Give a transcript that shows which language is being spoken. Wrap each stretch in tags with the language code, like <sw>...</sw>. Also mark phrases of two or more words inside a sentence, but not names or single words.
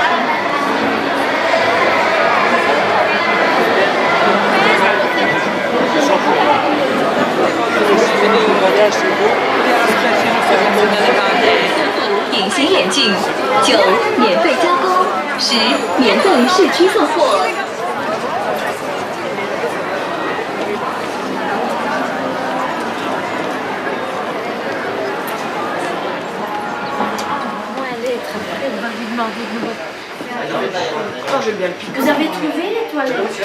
<fr>Voyage,</fr> <zh>隐形眼镜，9免费加工，10免费市区送货。</zh> <fr>Vous avez trouvé les toilettes?</fr>